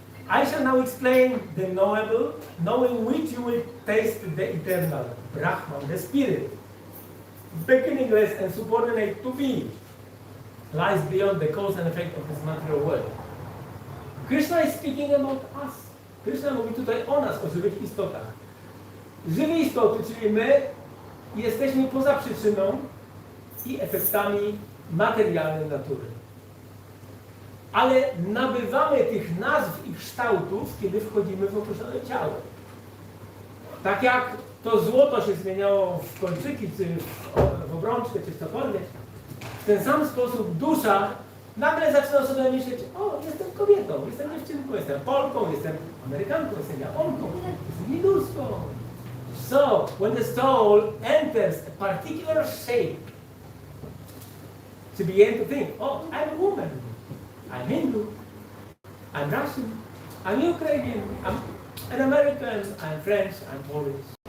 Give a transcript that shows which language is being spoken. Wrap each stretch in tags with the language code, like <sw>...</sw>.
<en>I shall now explain the knowable, knowing which you will taste the eternal, Brahman, the spirit, beginningless and subordinate to me. lies beyond the cause and effect of this material world. Kryszna is speaking about us.</en> <pl>Kryszna mówi tutaj o nas, o żywych istotach. Żywe istoty, czyli my, jesteśmy poza przyczyną i efektami materialnej natury. Ale nabywamy tych nazw i kształtów, kiedy wchodzimy w określone ciało. Tak jak to złoto się zmieniało w kończyki, czy w obrączkę, czy cokolwiek, w ten sam sposób dusza nagle zaczyna sobie myśleć, o, jestem kobietą, jestem dziewczynką, jestem Polką, jestem Amerykanką, jestem Japonką, jestem Hinduską.</pl> <en>So, when the soul enters a particular shape, to begin to think, oh, I'm a woman, I'm Hindu, I'm Russian, I'm Ukrainian, I'm an American, I'm French, I'm Polish.</en>